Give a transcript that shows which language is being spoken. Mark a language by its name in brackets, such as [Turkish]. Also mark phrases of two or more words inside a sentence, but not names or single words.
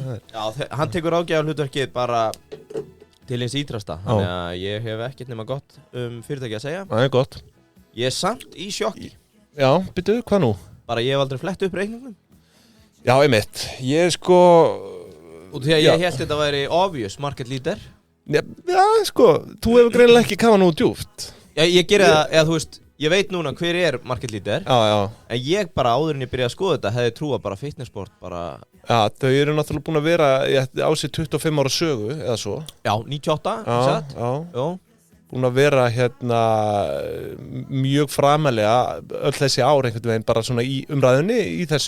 [Icelandic] Já, hann tekur ráðgjafarhlutverkið bara til hins ítrasta. Þannig að ég hef ekkert nema gott fyrirtæki að segja. Það er gott. Ég er samt í sjokki. Já, byrju, hvað nú? Bara ég hef aldrei flett upp reikningum. Já, einmitt. Ég sko... Og því að ég held þetta væri [English] obvious market leader. [Icelandic] Já, sko, þú hefur greinilega ekki kafað nú djúpt. Já, ég geri það, eða þú veist, ég veit núna hver er [English] market leader. [Icelandic] Já. En ég bara áður en ég byrjaði að skoða þetta, hefði trúað bara fitnessport, bara... Já, þau eru náttúrulega búin að vera á sig 25 ára sögu, eða svo. Já, 98, satt? Já. Búin að vera hérna mjög framalega öll þessi ár einhvern veginn bara svona í umræðunni í þessu.